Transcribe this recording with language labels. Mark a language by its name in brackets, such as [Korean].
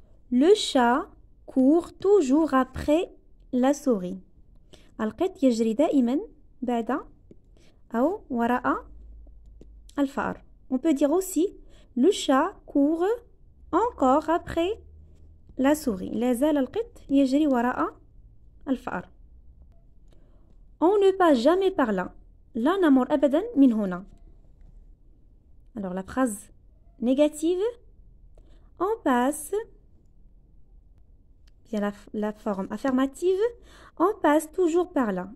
[French] Le chat court toujours après la souris. [Arabic] القط يجري دائما بعد أو وراء الفأر. [French] On peut dire aussi le chat court encore après la souris. [Arabic] لا زال القط يجري وراء الفأر. [French] On ne passe jamais par là. [Arabic] لا نمر أبدا من هنا. [French] Alors la phrase négative, on passe, bien la forme affirmative, on passe toujours par là.